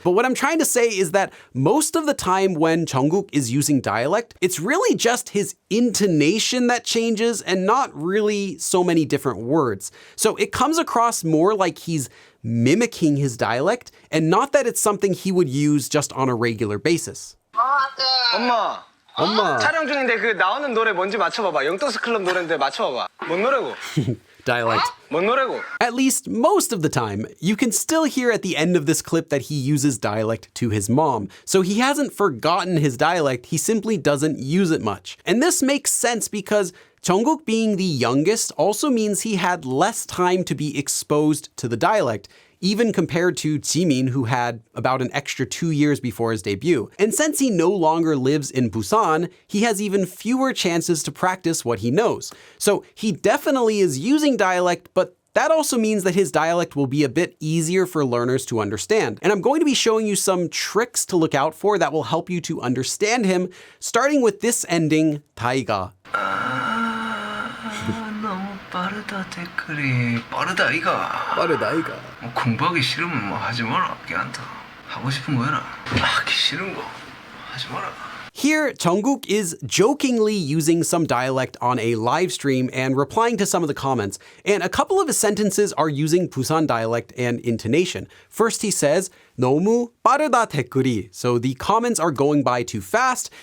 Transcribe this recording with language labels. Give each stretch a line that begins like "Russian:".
English: But what I'm trying to say is that most of the time when Jungkook is using dialect, it's really just his intonation that changes and not really so many different words. So it comes across more like he's mimicking his dialect and not that it's something he would use just on a regular basis.
Korean: 엄마, 엄마. 촬영 중인데 그 나오는 노래 뭔지 맞춰봐봐. 영떡스 클럽 노래인데 맞춰봐봐. 뭔 노래고?
English: Dialect.
Korean: 뭔 노래고?
English: At least most of the time, you can still hear at the end of this clip that he uses dialect to his mom. So he hasn't forgotten his dialect, he simply doesn't use it much. And this makes sense because Jungkook being the youngest also means he had less time to be exposed to the dialect, even compared to Jimin, who had about an extra 2 years before his debut. And since he no longer lives in Busan, he has even fewer chances to practice what he knows. So he definitely is using dialect, but that also means that his dialect will be a bit easier for learners to understand. And I'm going to be showing you some tricks to look out for that will help you to understand him, starting with this ending, 다이가.
Korean: 너무 빠르다 댓글이 빠르다 이가 뭐 공부하기 싫으면 뭐 하지 마라 걔한테 하고 싶은 거 해라 하기 싫은 거 하지 마라.
English: Here, Jungkook is jokingly using some dialect on a live stream and replying to some of the comments. And a couple of his sentences are using Busan dialect and intonation. First, he says,
Korean: 너무 빠르다 댓글이.
English: So the comments are going by too fast.